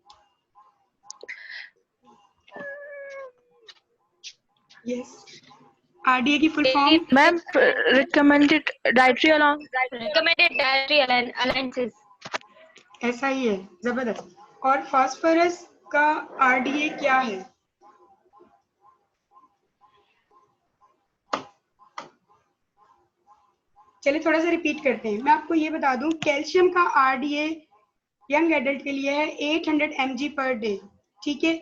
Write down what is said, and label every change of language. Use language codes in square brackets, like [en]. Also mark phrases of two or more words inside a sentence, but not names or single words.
[hi] यस, RDA की [en] full form मैम recommended dietary allowance. Recommended dietary allowances. [hi] ऐसा ही है, जबरदस्त। और फास्फोरस का RDA क्या है? चलिए थोड़ा सा रिपीट करते हैं। मैं आपको ये बता दूं, कैल्शियम का RDA [en] young adult [hi] के लिए है [en] 800 mg per day, [hi] ठीक है।